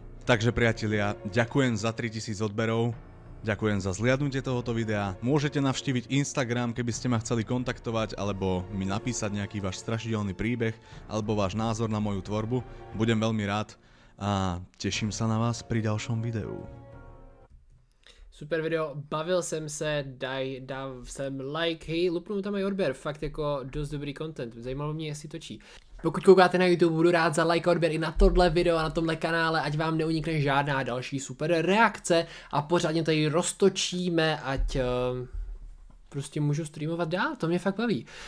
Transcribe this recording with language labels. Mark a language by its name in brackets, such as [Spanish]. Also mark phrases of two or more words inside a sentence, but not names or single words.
[Slovak] Takže priatelia, ďakujem za 3000 odberov. Ďakujem za zhliadnutie tohoto videa. Môžete navštíviť Instagram, keby ste ma chceli kontaktovať alebo mi napísať nejaký váš strašidelný príbeh alebo váš názor na moju tvorbu. Budem veľmi rád a teším sa na vás pri ďalšom videu. [Czech] Super video, bavil jsem se, dal jsem like, hej, lupnu tam i odběr, fakt jako dost dobrý content, zajímalo mě, jestli točí. Pokud koukáte na YouTube, budu rád za like a odběr i na tohle video a na tomhle kanále, ať vám neunikne žádná další super reakce a pořádně tady roztočíme, ať prostě můžu streamovat dál, to mě fakt baví.